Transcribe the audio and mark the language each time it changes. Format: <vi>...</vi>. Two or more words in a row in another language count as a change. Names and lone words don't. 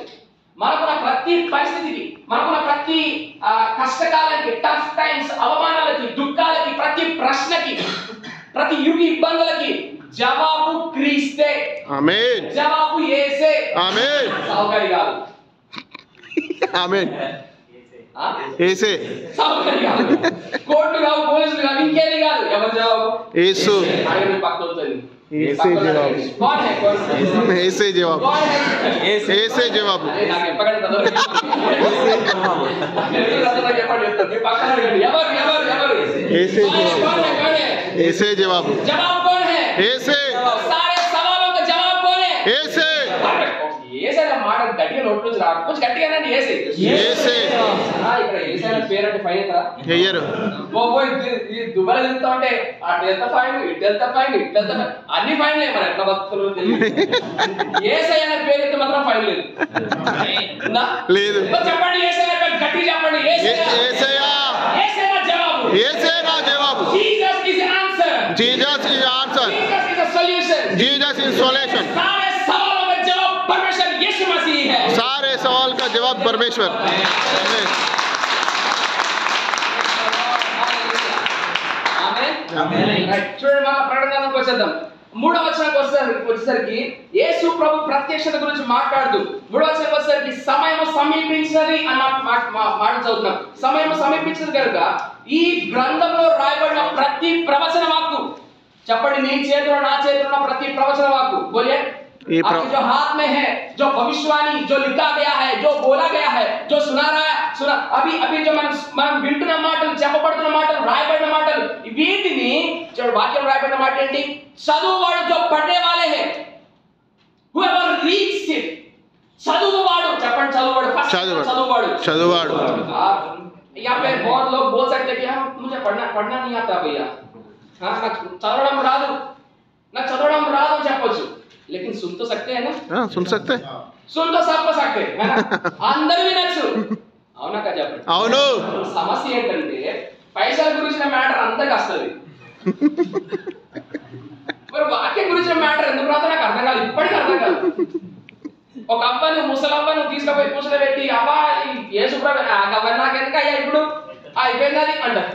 <te>మనకున్న ప్రతి పరిస్థితికి మనకున్న ప్రతి కష్టకాలానికి</te> <en>tough times</en> <te>అవమానాలకి దుఃఖాలకి ప్రతి ప్రశ్నకి ప్రతి యుగ ఇబ్బందులకి జవాబు క్రీస్తే. ఆమేన్. జవాబు యేసే. ఆమేన్. సౌకర్యం కాదు. ఆమేన్. యేసే. సౌకర్యం కాదు. కోర్టు కాదు పోలీసులు కాదు ఇంకేది కాదు. ఎవరి జవాబు? యేసు. ఆయన పక్కన యేసే జవాబు.</te> <hi>कौन है कौन?</hi> <te>యేసే జవాబు. యేసే జవాబు. నాకు ఎప్పటికీ తదొరు. యేసే జవాబు. నేను చెప్పండి పక్కన ఎవరు? యేసే జవాబు. యేసే జవాబు. జవాబు</te> <hi>कौन है?</hi> <te>యేసే.</te> <hi>सारे सवालों का जवाब कौन है?</hi> <te>యేసే. యేసే అనే మాట గట్టిగా నోట్ నుంచి రాదు. కొంచెం గట్టిగా అనండి యేసే. యేసే. ఇక్కడ యేసే అనే పేరు అంటే ఫైన్ ఎత్తరా? ఎయ్యరు. ఈ దుబాయ్ వెళ్తా ఉంటే అటు ఎంత ఫైన్ ఇటు ఎంత ఫైన్ అన్ని ఫైన్లే. మరి ఎట్లా బతుకుతారో తెలియదు. యేసే అనే పేరు అయితే మాత్రం ఫైన్ లేదు. లేదు. చెప్పండి యేసే అనే పేరు గట్టిగా చెప్పండి. యేసేయా. యేసే నా జవాబు. యేసే నా జవాబు.</te> <en>Jesus is answer. Jesus is answer. Jesus is solution. Jesus is solution.</en> <hi>सारे सवालों का जवाब परमेश्वर यीशु मसीह है. सारे सवाल का जवाब परमेश्वर. आमीन.</hi> <te>ఆమేన్. రైట్ చూడండి మన ప్రకటనకు వచ్చేద్దాం. మూడవ వచనానికి వచ్చేసరికి యేసు ప్రభు ప్రత్యక్షత గురించి మాట్లాడుతూ మూడవ వచనానికి వచ్చేసరికి సమయం సమీపించినది అన్న మాట చదువుతున్నాం. సమయం సమీపించినది కనుక ఈ గ్రంథంలో రాయబడిన ప్రతి ప్రవచన వాక్కు చెప్పండి నీ చేతిలో నా చేతిలో ఉన్న ప్రతి ప్రవచన వాక్కు</te> <hi>बोलिए आपके जो हाथ में है जो भविष्यवाणी जो लिखा गया है जो बोला गया है जो सुना अभी जो</hi> <te>మనం వింటున్న మాటలు చెప్పబడుతున్న మాటలు రాయబడిన మాటలు వీటిని చూడండి వాక్యం రాయబడిన మాట ఏంటి?</te> <hi>చదువువాడు जो पढ़ने वाले हैं</hi> <en>whoever reads it</en> <te>చదువువాడు చెప్పండి చదువువాడు</te> <hi>यहाँ पे बहुत लोग बोल सकते हैं कि हाँ मुझे पढ़ना नहीं आता भैया हाँ</hi> <te>చదవడం రాదు నాకు చదవడం రాదు అని చెప్పొచ్చు.</te> <hi>लेकिन सुन तो सकते हैं ना? हाँ सुन तो सब सकते हैं ना?</hi> <te>అందరూ వినొచ్చు. అవునా కదా చెప్పండి. అవును. సమస్య ఏంటంటే పైసల గురించిన మ్యాటర్ అంతా వస్తది. మరి వాక్యం గురించిన మ్యాటర్ ఎందుకు రాదో నాకు అర్థం కాదు, ఇప్పటికీ అర్థం కాదు. ఒక అబ్బాయి ముసలబ్బాను తీసుకుపోయి పూసలు పెట్టి అబ్బా యేసుప్రభు అవన్నీ నాకెందుకు అయ్యా ఇప్పుడు అయిపోయింది అది అంటారు.</te>